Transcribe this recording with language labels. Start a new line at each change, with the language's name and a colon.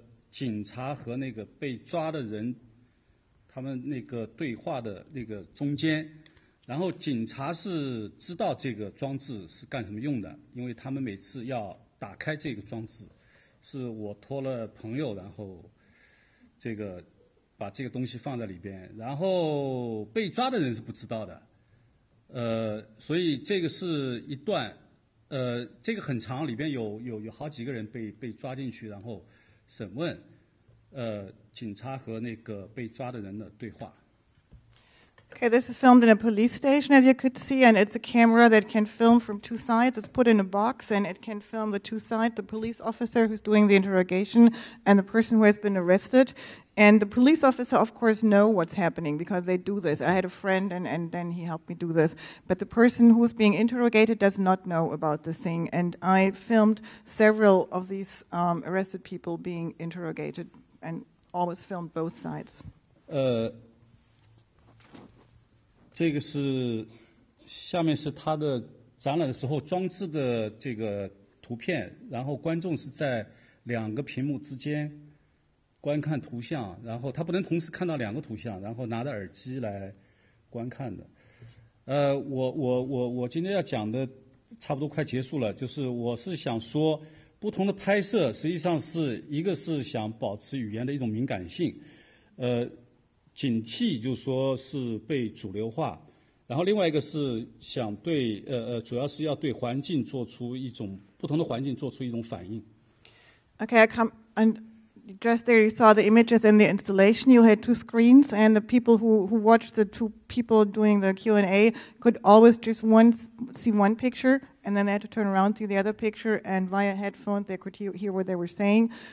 Chinese: 警察和那个被抓的人他们那个对话的那个中间，然后警察是知道这个装置是干什么用的，因为他们每次要打开这个装置，是我托了朋友，然后这个把这个东西放在里边，然后被抓的人是不知道的，所以这个是一段这个很长，里边有好几个人被抓进去，然后审问，警察和那个被抓的人的对话。
English: Okay, this is filmed in a police station, as you could see, and it's a camera that can film from two sides. It's put in a box, and it can film the two sides, the police officer who's doing the interrogation and the person who has been arrested. And the police officer, of course, know what's happening because they do this. I had a friend, and then he helped me do this. But the person who's being interrogated does not know about the thing. And I filmed several of these arrested people being interrogated and always filmed both sides.
Chinese: 这个是下面是他的展览的时候装置的这个图片，然后观众是在两个屏幕之间观看图像，然后他不能同时看到两个图像，然后拿着耳机来观看的。我今天要讲的差不多快结束了，就是我是想说，不同的拍摄实际上是一个是想保持语言的一种敏感性，警惕就是说是被主流化，然后另外一个是想对主要是要对环境做出一种不同的环境做出一种反应。
English: Okay, I come and just there you saw the images in the installation. You had two screens, and the people who watched the two people doing the Q&A could always just see one picture, and then they had to turn around, see the other picture, and via headphones they could hear what they were saying.